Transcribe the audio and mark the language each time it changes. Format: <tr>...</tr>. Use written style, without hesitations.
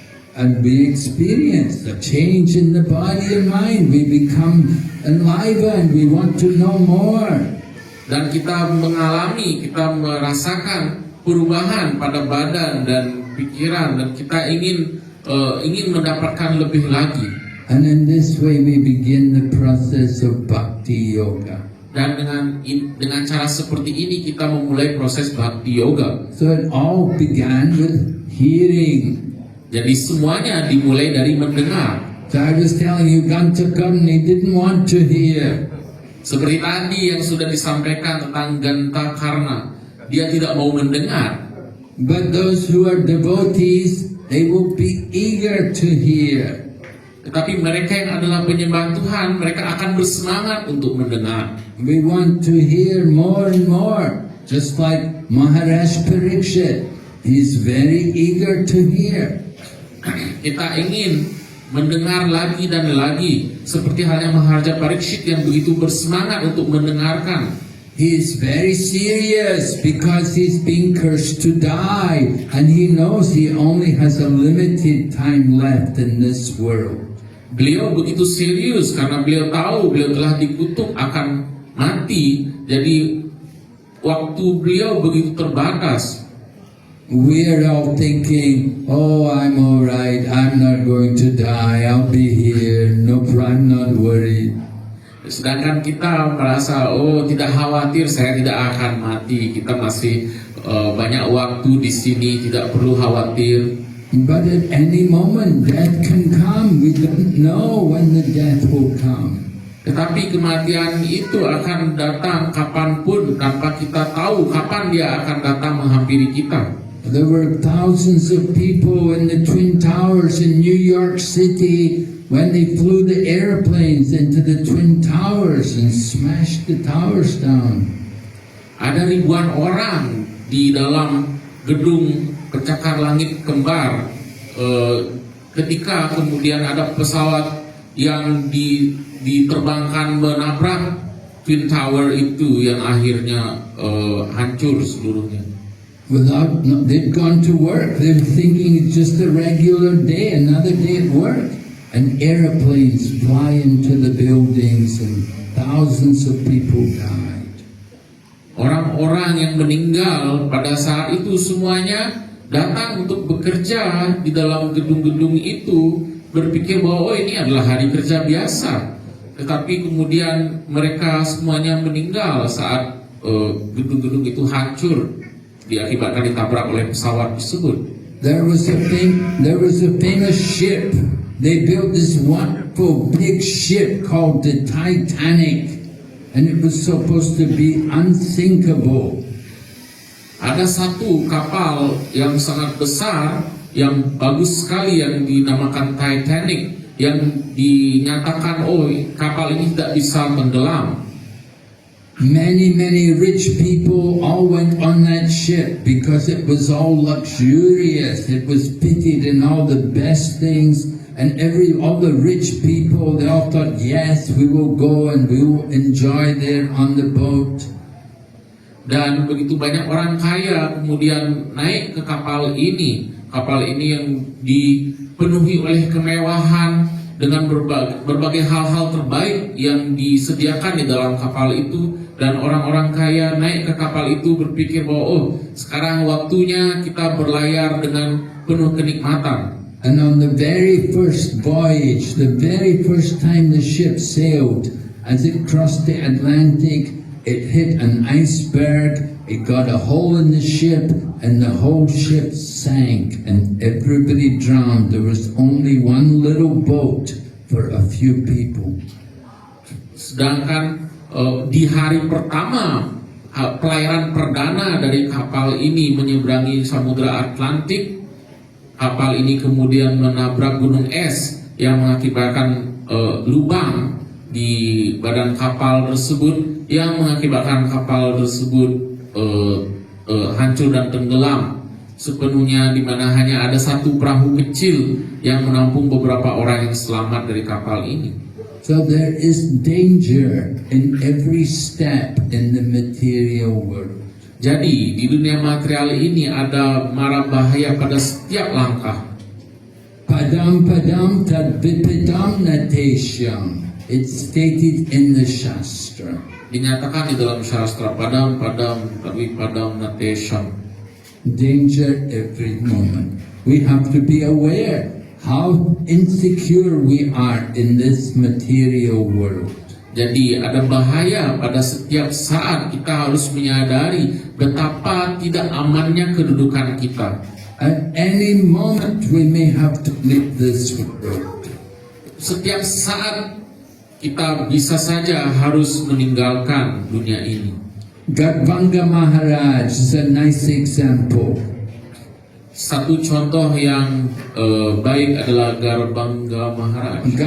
<en>And we experience the change in the body and mind. We become enlivened, we want to know more.</en> <id>Dan kita mengalami, kita merasakan perubahan pada badan dan pikiran dan kita ingin mendapatkan lebih lagi.</id> <en>And in this way we begin the process of bhakti yoga.</en> <id>Dan dengan cara seperti ini kita memulai proses bhakti yoga.</id> <en>So it all began with hearing.</en> <id>Jadi semuanya dimulai dari mendengar.</id> <en>So I was telling you, Gantakarni didn't want to hear.</en> <id>Seperti tadi yang sudah disampaikan tentang Gantakarna, dia tidak mau mendengar.</id> <en>But those who are devotees, they will be eager to hear.</en> <id>Tetapi mereka yang adalah penyembah Tuhan, mereka akan bersemangat untuk mendengar.</id> <en>We want to hear more and more. Just like Maharaj Parikshit, he's very eager to hear.</en> <id>Kita ingin mendengar lagi dan lagi, seperti halnya Maharaja Parikshit yang begitu bersemangat untuk mendengarkan.</id> <en>He is very serious because he's being cursed to die, and he knows he only has a limited time left in this world.</en> <id>Beliau begitu serius karena beliau tahu beliau telah dikutuk akan mati, jadi waktu beliau begitu terbatas.</id> <en>We are all thinking, oh, I'm all right, I'm not going to die, I'll be here, no, I'm not worried.</en> <id>Sedangkan kita merasa, oh tidak khawatir, saya tidak akan mati, kita masih banyak waktu di sini, tidak perlu khawatir.</id> <en>But at any moment death can come, we don't know when the death will come.</en> <id>Tetapi kematian itu akan datang kapanpun tanpa kita tahu kapan dia akan datang menghampiri kita.</id> <en>There were thousands of people in the Twin Towers in New York City when they flew the airplanes into the Twin Towers and smashed the towers down.</en> <id>Ada ribuan orang di dalam gedung pencakar langit kembar ketika kemudian ada pesawat yang diterbangkan menabrak Twin Tower itu yang akhirnya hancur seluruhnya.</id> <en>They'd gone to work. They were thinking it's just a regular day, another day at work. And airplanes fly into the buildings and thousands of people died.</en> <id>Orang-orang yang meninggal pada saat itu semuanya datang untuk bekerja di dalam gedung-gedung itu, berpikir bahwa oh ini adalah hari kerja biasa. Tetapi kemudian mereka semuanya meninggal saat gedung-gedung itu hancur diakibatkan ditabrak oleh pesawat tersebut.</id> <en>There was a famous ship. They built this wonderful big ship called the Titanic, and it was supposed to be unsinkable.</en> <id>Ada satu kapal yang sangat besar, yang bagus sekali, yang dinamakan Titanic, yang dinyatakan oh kapal ini tidak bisa tenggelam.</id> <en>Many rich people all went on that ship because it was all luxurious. It was fitted in all the best things, and all the rich people, they all thought, yes, we will go and we will enjoy there on the boat.</en> <id>Dan begitu banyak orang kaya kemudian naik ke kapal ini yang dipenuhi oleh kemewahan dengan berbagai hal-hal terbaik yang disediakan di dalam kapal itu. Dan orang-orang kaya naik ke kapal itu berpikir bahwa oh sekarang waktunya kita berlayar dengan penuh kenikmatan.</id> <en>And on the very first voyage, the very first time the ship sailed, as it crossed the Atlantic, it hit an iceberg, it got a hole in the ship, and the whole ship sank, and everybody drowned. There was only one little boat for a few people.</en> <id>Sedangkan di hari pertama pelayaran perdana dari kapal ini menyeberangi Samudra Atlantik, kapal ini kemudian menabrak gunung es yang mengakibatkan lubang di badan kapal tersebut, yang mengakibatkan kapal tersebut hancur dan tenggelam sepenuhnya, di mana hanya ada satu perahu kecil yang menampung beberapa orang yang selamat dari kapal ini.</id> <en>So there is danger in every step in the material world.</en> <id>Jadi di dunia material ini ada mara bahaya pada setiap langkah.</id> <sa>Padam padam tad vipadam nateshyam.</sa> <en>It's stated in the Shastra.</en> <id>Dinyatakan di dalam Shastra,</id> <sa>padam padam tapi padam natesham.</sa> <en>danger every moment. We have to be aware how insecure we are in this material world.</en> <id>Jadi ada bahaya pada setiap saat. Kita harus menyadari betapa tidak amannya kedudukan kita.</id> <en>At any moment we may have to leave this world.</en> <id>Setiap saat kita bisa saja harus meninggalkan dunia ini.</id> <en>Gatvanga Maharaj is a nice example.</en> <id>Satu contoh yang baik adalah Garbanga Maharaj.</id>